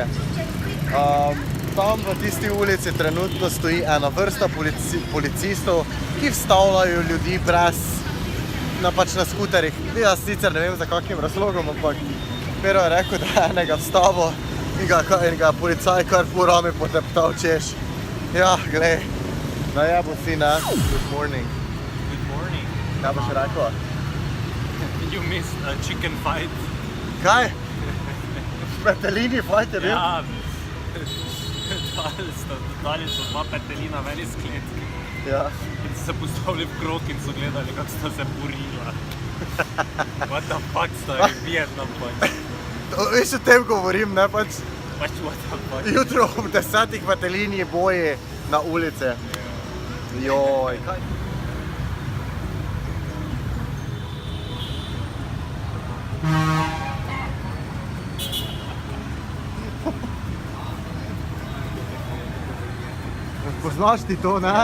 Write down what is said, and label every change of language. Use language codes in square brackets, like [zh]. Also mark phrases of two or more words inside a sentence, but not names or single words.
[sl] Tam v tisti ulici trenutno stoji ena vrsta policistov, ki vstavljajo ljudi brez na skuterih. Jaz sicer ne vem za kakšnim razlogom, ampak Pero je rekel, da je enega vstavil in ga policaj kar po rami poteptal, češ. Ja, glej, najebo si, ne? [en] Good morning. Good morning. [sl] Kaj boš rekel? [en] You missed a chicken fight. [sl] Kaj? Petelini fight je bil? Ja, dali so dva petelina ven iz kletke. Ja. In so se postavili v krog in so gledali, kako sta se borila. [en] What the fuck, [sl] stari, Vietnam pač. Veš, o tem govorim, ne pač? [en] Pač what the fuck. [sl] Jutro ob 10 petelini boji na ulice. Joj, kaj? Poznaš ti to, ne?